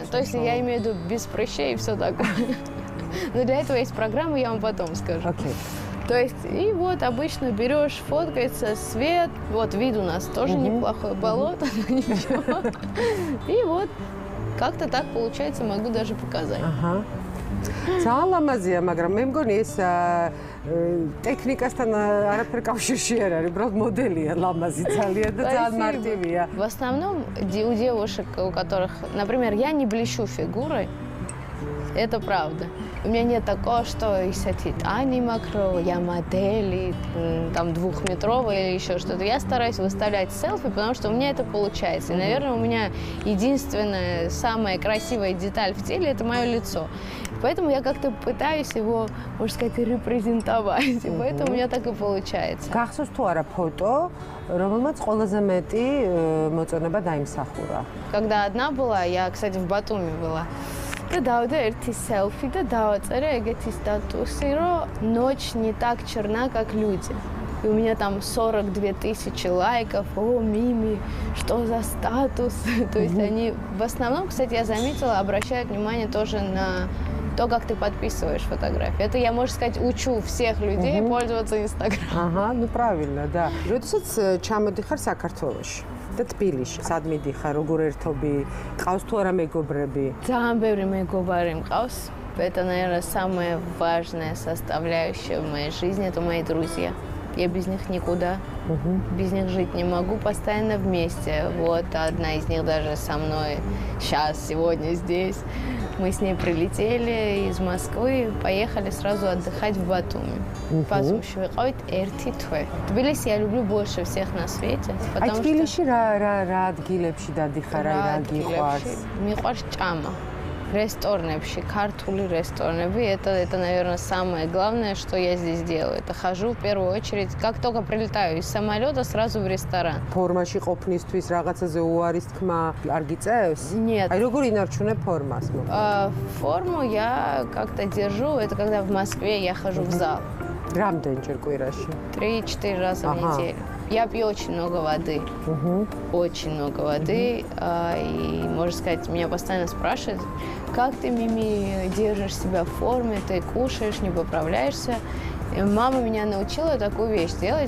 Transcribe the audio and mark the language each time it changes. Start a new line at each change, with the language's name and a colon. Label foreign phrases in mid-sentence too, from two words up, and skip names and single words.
Russian: То есть я имею в виду без прыщей и все такое. Но для этого есть программа, я вам потом скажу. То есть, и вот обычно берешь, фоткается, свет, вот вид у нас тоже неплохой, болото, но ничего. И вот как-то так получается, могу даже показать.
Georgian: ძალიან ლამაზია, მაგრამ მე მგონი ეს ტექნიკასთან არაფერ კავშირში არ არის, უბრალოდ მოდელია ლამაზი ძალიან და ძალიან მარტივია.
Russian: В основном у девушек, у которых, например, я не блещу фигурой, это правда. У меня нет такого, что и Ани Макрова, я модель, там, 2-метровая или еще что-то. Я стараюсь выставлять селфи, потому что у меня это получается. И, наверное, у меня единственная, самая красивая деталь в теле – это мое лицо. Поэтому я как-то пытаюсь его, можно сказать, репрезентовать. И поэтому у меня так и получается.
Georgian: Გახსოვს თუ არა фото, რომელმაც ყველაზე მეტი მოწონება დაიმსახურა?
Russian: Когда одна была, я, кстати, в Батуми была.
Georgian: და დავდა ერთი селфи და დავაწერე ეგეთი статусы, რომ
Russian: ночь не так черна, как люди. И у меня там 42 тысячи лайков. О, Мими, что за статус? То есть они в основном, кстати, я заметила, обращают внимание тоже на то, как ты подписываешь фотографии. Это я, можно сказать, учу всех людей пользоваться Инстаграмом. Ага, ну правильно, да.
Georgian: როდესაც ჩამოდიხარ საქართველოში და თბილისში, სად მიდიხარ, როგორ ერთობი, ყავს თუ არა მეგობრები? ძალიან ბევრი მეგობარი მყავს.
Russian: Это, наверное, самая важная составляющая в моей жизни, это мои друзья. Я без них никуда, без них жить не могу, постоянно вместе. Вот одна из них даже со мной сейчас, сегодня здесь. Мы с ней прилетели из Москвы, поехали сразу отдыхать в Батуми. Послушай, выходит
Georgian: ერთი თვე.
Russian: Тбилиси я люблю больше всех на свете, потому что...
Georgian: Тбилиси რა ადგილებში დადიხარ, რა გიყვარს? მიყვარს ჭამა. Ресторанებში, ქართული рестораны.
Russian: Это, наверное, самое главное, что я здесь делаю. Это хожу в первую очередь, как только прилетаю из самолета, сразу в ресторан.
Georgian: Формაში ყოფნისთვის რაღაცაზე უარის თქმა არ გიწევს?
Russian: Нет.
Georgian: Აი როგორ ინარჩუნებ формას?
Russian: Форму я как-то держу, это когда в Москве я хожу в зал.
Georgian: Რამდენჯერ კვირაში?
Russian: 3-4 раза в неделю. Я пью очень много воды. Очень много воды. И, можно сказать, меня постоянно спрашивают, как ты, Мими, держишь себя в форме, ты кушаешь, не поправляешься. И мама меня научила такую вещь делать.